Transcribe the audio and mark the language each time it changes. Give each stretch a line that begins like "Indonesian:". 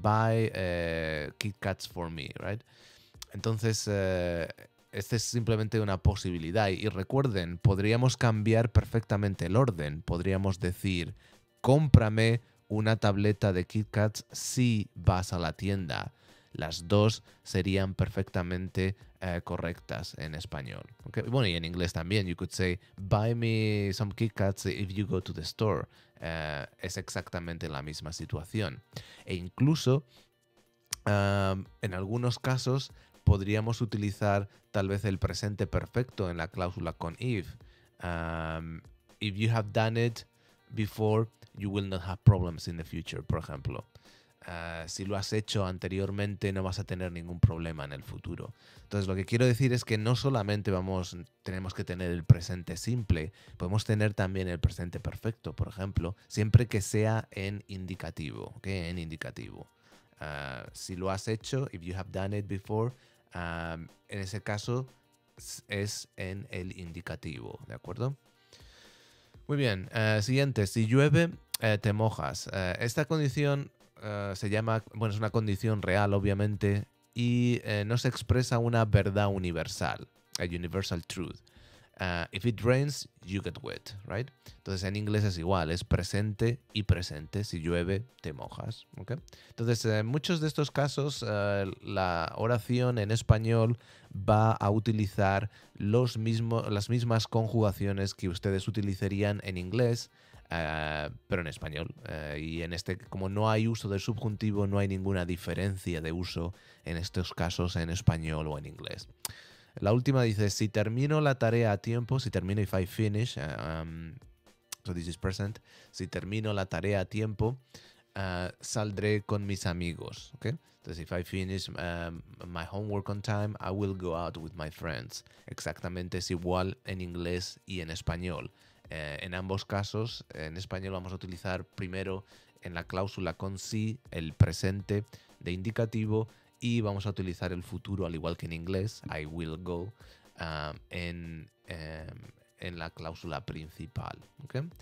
English: Buy Kit Kats for me, right?
Spanish: Entonces, esta es simplemente una posibilidad. Y recuerden, podríamos cambiar perfectamente el orden. Podríamos decir, cómprame una tableta de Kit Kats si vas a la tienda. Las dos serían perfectamente correctas en español. Okay? Bueno, y en inglés también.
English: You could say, buy me some Kit Kats if you go to the store.
Spanish: Es exactamente la misma situación. E incluso, en algunos casos, podríamos utilizar tal vez el presente perfecto en la cláusula con if.
English: If you have done it before, you will not have problems in the future,
Spanish: por ejemplo. Si lo has hecho anteriormente, no vas a tener ningún problema en el futuro. Entonces, lo que quiero decir es que no solamente tenemos que tener el presente simple, podemos tener también el presente perfecto, por ejemplo, siempre que sea en indicativo, ¿ok? En indicativo. Si lo has hecho,
English: if you have done it before,
Spanish: en ese caso es en el indicativo, ¿de acuerdo? Muy bien, siguiente, si llueve, te mojas. Esta condición se llama, bueno, es una condición real, obviamente, y no se expresa una verdad universal,
English: a universal truth. If it rains, you get wet, right?
Spanish: Entonces en inglés es igual, es presente y presente. Si llueve, te mojas, ¿ok? Entonces en muchos de estos casos la oración en español va a utilizar las mismas conjugaciones que ustedes utilizarían en inglés, pero en español. Y en este, como no hay uso del subjuntivo, no hay ninguna diferencia de uso en estos casos en español o en inglés. La última dice, si termino la tarea a tiempo, si termino,
English: if I finish, so this is present,
Spanish: si termino la tarea a tiempo, saldré con mis amigos, ¿ok?
English: Entonces, if I finish my homework on time, I will go out with my friends.
Spanish: Exactamente es igual en inglés y en español. En ambos casos, en español vamos a utilizar primero en la cláusula con si el presente de indicativo y vamos a utilizar el futuro al igual que en inglés,
English: I will go,
Spanish: en la cláusula principal. ¿Okay?